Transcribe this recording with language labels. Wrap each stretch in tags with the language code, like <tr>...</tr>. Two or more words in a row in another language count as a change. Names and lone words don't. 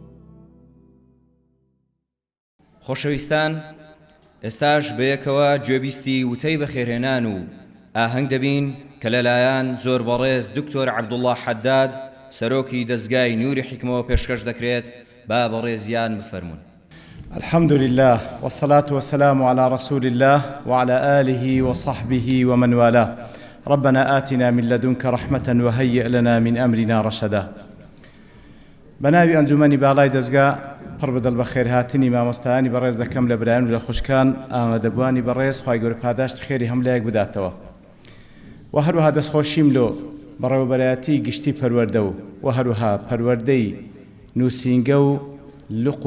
<ckb>خۆشەویستان، ئێستاش بەیەکەوە گوێبیستی وتەی بەخێرهێنان و ئاهەنگ دەبین کە لەلایەن زۆر بەڕێز دکتۆر عەبدوڵڵا حەداد سەرۆکی دەستگای نوری حکمەوە پێشکەش دەکرێت با بەڕێزیان بفەرمون.</ckb> <ar>الحمد لله والصلاة والسلام على رسول الله وعلى آله وصحبه ومن والاه. ربنا آتنا من لدنك رحمة وهيئ لنا من أمرنا رشدا.</ar> <ckb>بناوي أنجمني باڵای دەستگا پڕ بەدڵ بە خێرهاتنی مامۆستایانی بەڕێز دەکەم لە برایان و لە خوشکان ئامادەبوانی بەڕێز خوای گەورە پاداشت خێری هەملایەک بداتەوە و هەروەها دەستخۆشیم لۆ بەڕێوەبەرایەتی گشتی پەروەردە و هەروەها پەروەردەی نووسینگە و لق</ckb>